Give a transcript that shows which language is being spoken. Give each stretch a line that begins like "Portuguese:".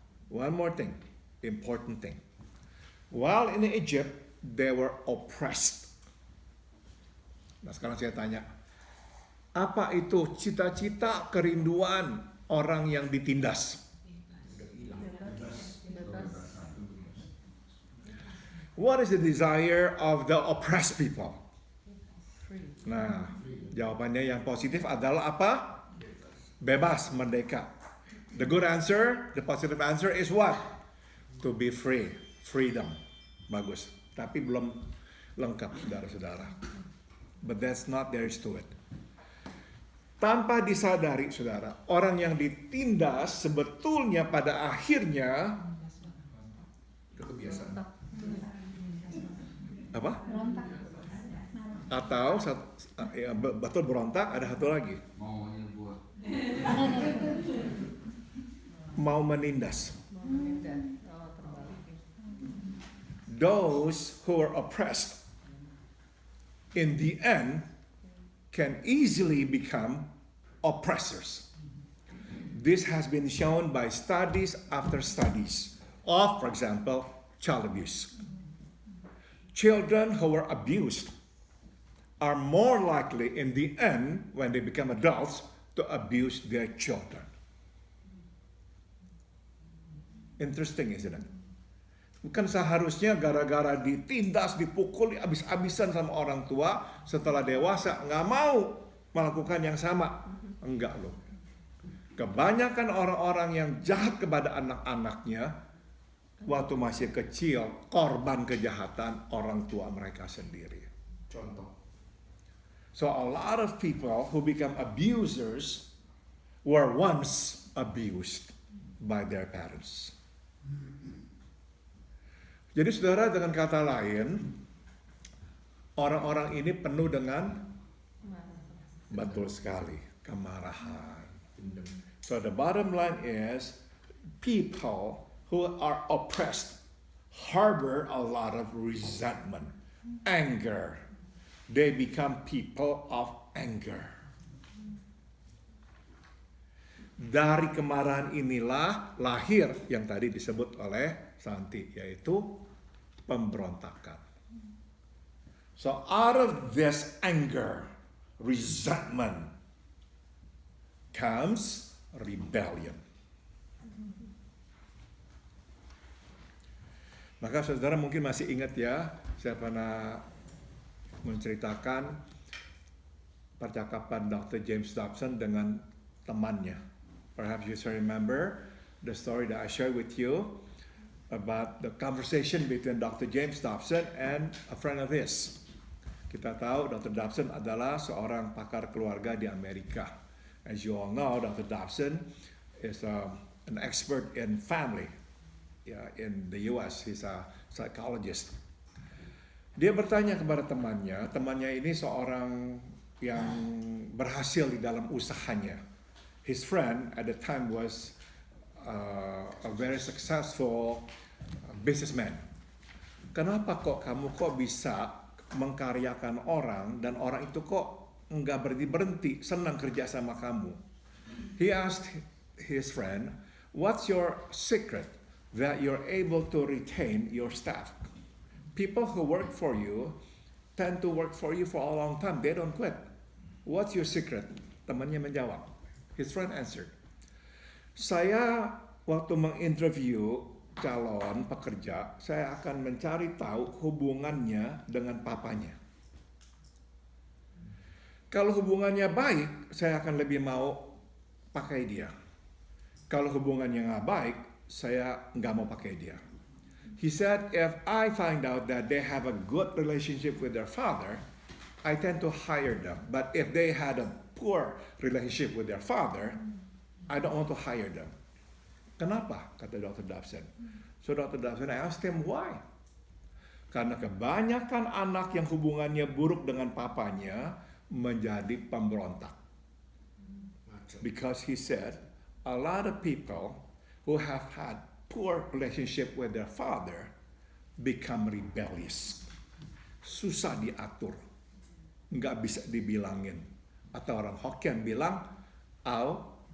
English: One more thing, important thing. While in Egypt, they were oppressed.
Indonesian: Nah, sekarang saya tanya, apa itu cita-cita kerinduan orang yang ditindas?
English: What is the desire of the oppressed people?
Indonesian: Nah, jawabannya yang positif adalah apa? Bebas, merdeka.
English: The good answer, the positive answer is what? To be free, freedom.
Indonesian: Bagus, tapi belum lengkap saudara-saudara.
English: But that's not there is to it.
Indonesian: Tanpa disadari saudara, orang yang ditindas sebetulnya pada akhirnya kebiasaan. Apa? Atau ya, betul berontak, ada satu lagi. Mau menindas.
English: Those who are oppressed in the end can easily become oppressors. This has been shown by studies after studies of, for example, child abuse. Children who are abused are more likely in the end, when they become adults, to abuse their children. Interesting, isn't it?
Indonesian: Bukan seharusnya gara-gara ditindas, dipukul, habis-habisan sama orang tua, setelah dewasa nggak mau melakukan yang sama. Enggak loh. Kebanyakan orang-orang yang jahat kepada anak-anaknya waktu masih kecil korban kejahatan orang tua mereka sendiri. Contoh.
English: So a lot of people who become abusers were once abused by their parents.
Indonesian: Jadi saudara, dengan kata lain, orang-orang ini penuh dengan betul sekali kemarahan.
English: So the bottom line is people who are oppressed harbor a lot of resentment, anger. They become people of anger.
Indonesian: Dari kemarahan inilah lahir yang tadi disebut oleh Santi, yaitu pemberontakan.
English: So out of this anger, resentment, comes rebellion.
Indonesian: Maka saudara mungkin masih ingat ya, saya pernah menceritakan percakapan Dr. James Dobson dengan temannya.
English: Perhaps you still remember the story that I shared with you about the conversation between Dr. James Dobson and a friend of his.
Indonesian: Kita tahu Dr. Dobson adalah seorang pakar keluarga di Amerika.
English: As you all know, Dr. Dobson is an expert in family. In the US, he's a psychologist.
Indonesian: Dia bertanya kepada temannya ini seorang yang berhasil di dalam usahanya.
English: His friend at the time was a very successful businessman.
Indonesian: Kenapa kamu bisa mengkaryakan orang dan orang itu kok nggak berhenti senang kerja sama kamu?
English: He asked his friend, "What's your secret that you're able to retain your staff? People who work for you tend to work for you for a long time. They don't quit. What's your secret?"
Indonesian: Temannya menjawab.
English: His friend answered,
Indonesian: "Saya waktu menginterview calon pekerja, saya akan mencari tahu hubungannya dengan papanya. Kalau hubungannya baik, saya akan lebih mau pakai dia. Kalau hubungannya nggak baik, saya nggak mau pakai dia."
English: He said, "If I find out that they have a good relationship with their father, I tend to hire them. But if they had a poor relationship with their father, I don't want to hire them."
Indonesian: Kenapa? Kata
English: Dr. Dobson. So Dr. Dobson, I asked him why.
Indonesian: Karena kebanyakan anak yang hubungannya buruk dengan papanya menjadi pemberontak.
English: Because he said, a lot of people who have had poor relationship with their father become rebellious.
Indonesian: Susah diatur. Nggak bisa dibilangin. Atau orang Hokkien bilang, au.